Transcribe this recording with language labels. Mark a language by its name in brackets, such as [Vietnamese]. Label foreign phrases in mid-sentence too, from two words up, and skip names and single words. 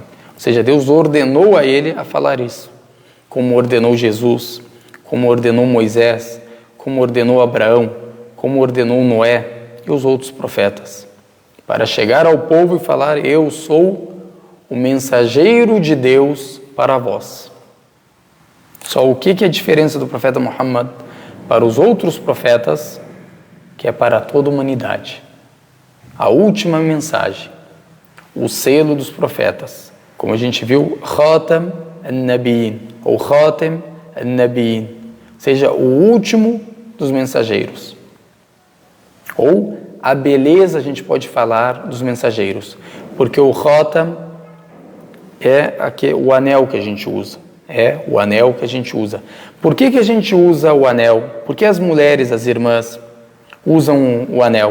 [Portuguese] Ou seja, Deus ordenou a ele a falar isso, como ordenou Jesus, como ordenou Moisés, como ordenou Abraão, como ordenou Noé e os outros profetas, para chegar ao povo e falar: eu sou o mensageiro de Deus para vós. Só o que é a diferença do profeta Muhammad para os outros profetas? Que é para toda a humanidade. A última mensagem, o selo dos profetas. Como a gente viu, [Arabic] خاتم النبيين, ou خاتم النبيين, [Portuguese] seja o último dos mensageiros. Ou a beleza, a gente pode falar, dos mensageiros. Porque o Khatam é o anel que a gente usa. É o anel que a gente usa. Por que a gente usa o anel? Por que as mulheres, as irmãs, usam o anel?